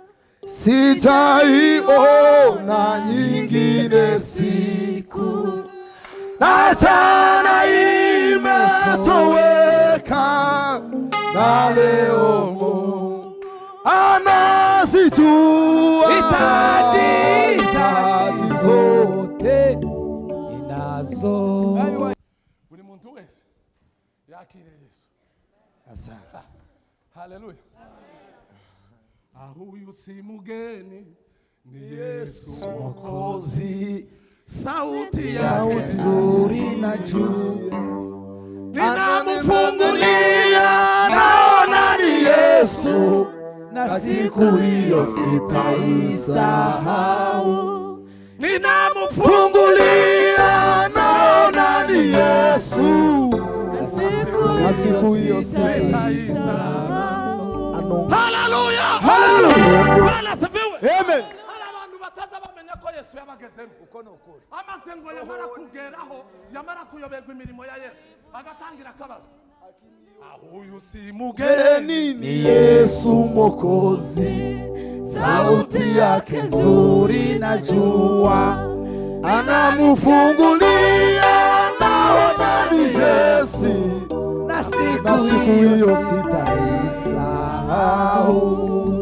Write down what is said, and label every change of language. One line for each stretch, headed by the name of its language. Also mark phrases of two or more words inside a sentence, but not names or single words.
Swahili: Sitaiona nyingine siku, na jana imetoweka, na leo Mungu anazijua hitaji zote ninazo.
Kinyarwanda: Buri muntu wese yakire Yesu.
Swahili: Asante. Haleluya. Huyu si mgeni, ni Yesu Mwokozi. Sauti yake nzuri na juu, ninamfungulia, naona ni Yesu, na siku hiyo sitaisahau. Ninamfungulia, naona ni Yesu, na siku hiyo sitaisahau. Haleluya. Haleluya. Bwana asifiwe. Amen.
Kinyarwanda: Abantu bataza bamenya ko Yesu yabagezemo. Uko nukuri. Amasengo yamara kugeraho, yamara kuyoberwa imirimo ya Yesu, agatangira akabazo.
Swahili: Huyu si mgeni, Ni Yesu Mwokozi, sauti yake nzuri na jua, anamfungulia, naona ni Yesu, na siku hiyo sitaisahau.